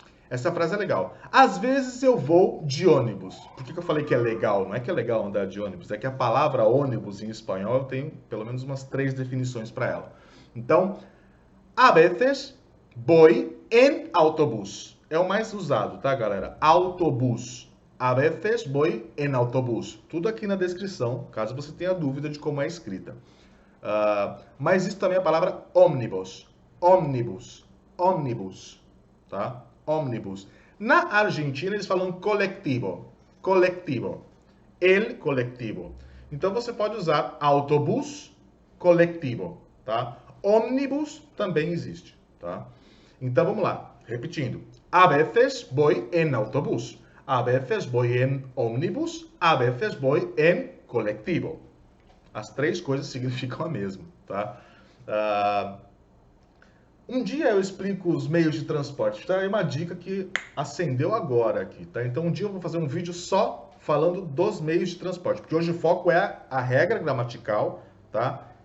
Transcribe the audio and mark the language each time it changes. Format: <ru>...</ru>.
<pt>Essa frase é legal. Às vezes eu vou de ônibus. Por que eu falei que é legal? Não é que é legal andar de ônibus, é que a palavra ônibus em espanhol tem pelo menos umas 3 definições para ela.</pt> <es>Então, a veces voy en autobús.</es> <pt>É o mais usado, tá, galera? Autobús.</pt> <es>A veces voy en autobús.</es> <pt>Tudo aqui na descrição, caso você tenha dúvida de como é escrita. Mas isso também é a palavra ómnibus. Ómnibus. Ómnibus. Tá? Ómnibus. Na Argentina eles falam colectivo. Colectivo. El colectivo. Então você pode usar autobús, colectivo, tá? Ómnibus também existe, tá? Então vamos lá, repetindo.</pt> <es>A veces voy en autobús. A veces voy en ómnibus. A veces voy en colectivo.</es> <pt>As 3 coisas significam a mesma, tá? Um dia eu explico os meios de transporte, tá? É uma dica que acendeu agora aqui, tá? Então um dia eu vou fazer um vídeo só falando dos meios de transporte, porque hoje o foco é a regra gramatical, tá?</pt>